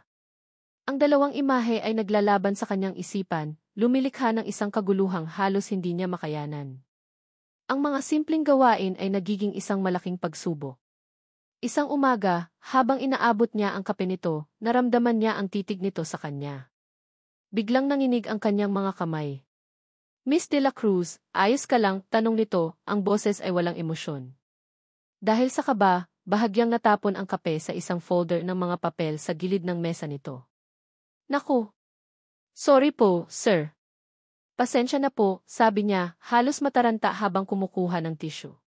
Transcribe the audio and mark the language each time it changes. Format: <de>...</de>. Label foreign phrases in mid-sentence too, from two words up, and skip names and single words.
<tl>Ang dalawang imahe ay naglalaban sa kanyang isipan, lumilikha ng isang kaguluhang halos hindi niya makayanan. Ang mga simpleng gawain ay nagiging isang malaking pagsubok. Isang umaga, habang inaabot niya ang kape nito, naramdaman niya ang titig nito sa kanya. Biglang nanginig ang kanyang mga kamay. Miss de la Cruz, ayos ka lang, tanong nito, ang boses ay walang emosyon. Dahil sa kaba, bahagyang natapon ang kape sa isang folder ng mga papel sa gilid ng mesa nito. Naku! Sorry po, sir. Pasensya na po, sabi niya, halos mataranta habang kumukuha ng tissue.</tl>